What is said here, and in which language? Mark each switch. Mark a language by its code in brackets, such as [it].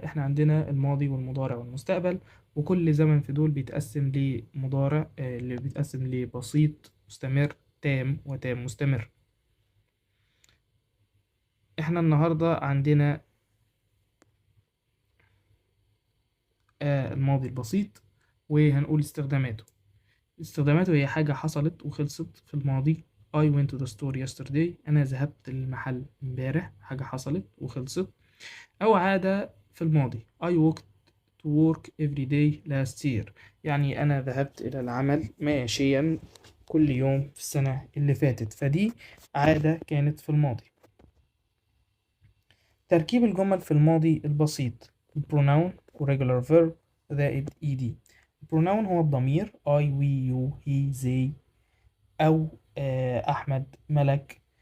[ar] إحنا عندنا الماضي والمضارع والمستقبل، وكل زمن في دول بيتقسم لمضارع اللي بيتقسم لبسيط، مستمر، تام، وتام مستمر. إحنا النهاردة عندنا الماضي البسيط، وهنقول استخداماته هي حاجة حصلت وخلصت في الماضي. [en] I went to the store yesterday. [ar] أنا ذهبت للمحل امبارح، حاجة حصلت وخلصت. أو عادة في الماضي. [en] I walked to work every day last year. [ar] يعني أنا ذهبت إلى العمل ماشيا كل يوم في السنة اللي فاتت، فدي عادة كانت في الماضي. تركيب الجمل في الماضي البسيط. البروناون و regular verb زائد ed. البروناون هو الضمير [en] I, we, you, he, they، [ar] أو أحمد، ملك.